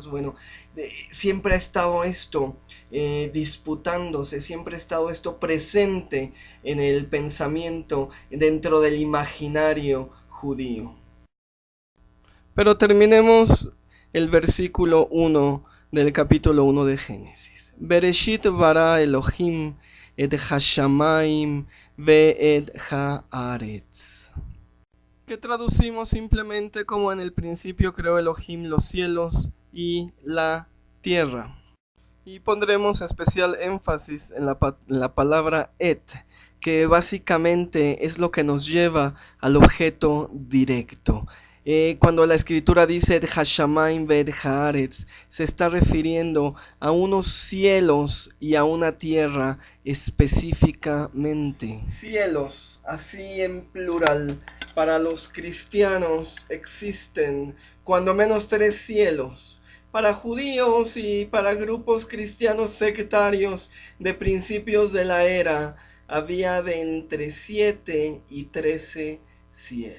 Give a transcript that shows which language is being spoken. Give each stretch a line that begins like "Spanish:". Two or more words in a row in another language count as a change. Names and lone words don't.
Spanish: Bueno, siempre ha estado esto disputándose, siempre ha estado esto presente en el pensamiento, dentro del imaginario judío. Pero terminemos el versículo 1 del capítulo 1 de Génesis.
Hebrew: בראשית ברא אלהים את השמים ואת הארץ.
Spanish: Que traducimos simplemente como en el principio creó Elohim los cielos y la tierra. Y pondremos especial énfasis en la palabra et, que básicamente es lo que nos lleva al objeto directo. Cuando la escritura dice
Hebrew: את השמים ואת הארץ,
Spanish: se está refiriendo a unos cielos y a una tierra específicamente. Cielos, así en plural, para los cristianos existen cuando menos 3 cielos. Para judíos y para grupos cristianos sectarios de principios de la era, había de entre 7 y 13 cielos.